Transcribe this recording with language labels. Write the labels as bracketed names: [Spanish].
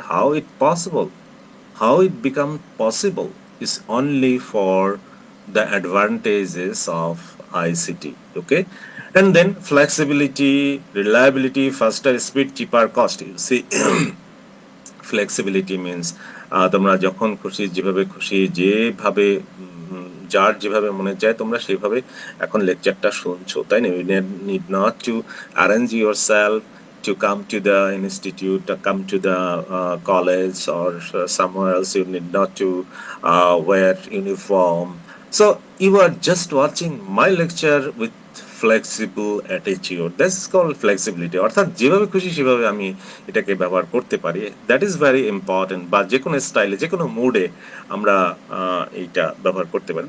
[English] How it possible, how it become possible is only for the advantages of ICT. Okay, and then flexibility, reliability, faster speed, cheaper cost. You see, flexibility means [Bangla] তোমরা যখন খুশি যেভাবে খুশি যেভাবে যার যেভাবে মনে চায় তোমরা সেভাবে এখন লেকচারটা শুনছো, তাই না? [English] You need not to arrange yourself to come to the institute, to come to the college or somewhere else. You need not to wear uniform. So you are just watching my lecture with flexible attitude. That's called flexibility. [Bangla] অর্থাৎ যেভাবে খুশি সেভাবে আমি এটাকে ব্যবহার করতে পারি। [English] That is very important. [Bangla] বা যে কোনো স্টাইলে যে কোনো মুডে আমরা এইটা ব্যবহার করতে পারি।